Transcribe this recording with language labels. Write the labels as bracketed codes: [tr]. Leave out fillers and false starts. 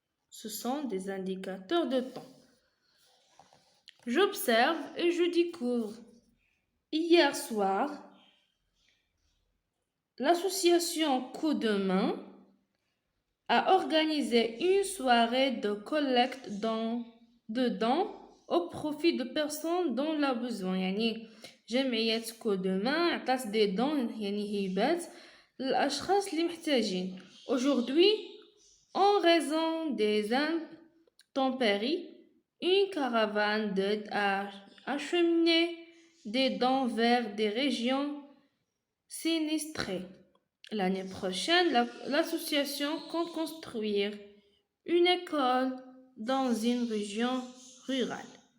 [fr] Ce sont des indicateurs de temps. J'observe et je découvre. Hier soir, l'association Coup de main a organisé une soirée de collecte de dons au profit de personnes dont la besoin. [ar] يعني جمعية كو دو مان عطات [fr] دي دون [ar] يعني هبات للأشخاص اللي محتاجين. [fr] Aujourd'hui, en raison des intempéries, une caravane d'aide a acheminé des dons vers des régions sinistrées. L'année prochaine, l'association compte construire une école dans une région rurale.